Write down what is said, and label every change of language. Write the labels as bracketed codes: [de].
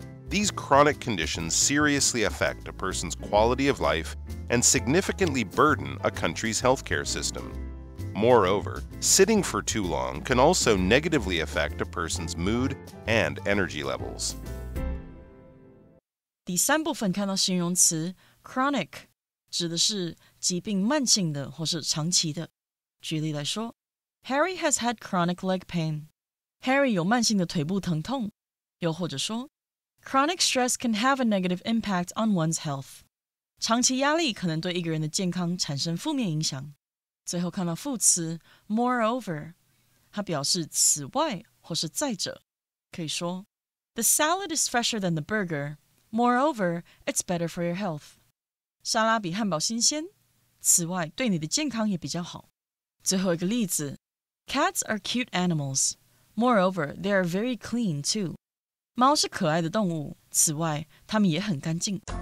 [en] These chronic conditions seriously affect a person's quality of life and significantly burden a country's healthcare system. Moreover, sitting for too long can also negatively affect a person's mood and energy levels. [zh] 第三部分看到形容词 chronic 指的是疾病慢性的或是长期的。举例来说 [en] Harry has had chronic leg pain. [zh] Harry 有慢性的腿部疼痛。又或者说 [en] Chronic stress can have a negative impact on one's health. [zh] 长期压力可能对一个人的健康产生负面影响。最后看到副词 moreover 它表示此外或是再者。可以说 [en] The salad is fresher than the burger. Moreover, it's better for your health. [zh] 沙拉比汉堡新鲜，此外对你的健康也比较好。最后一个例子 [en] Cats are cute animals. Moreover, they are very clean too. [zh] 猫是可爱的动物，此外它们也很干净。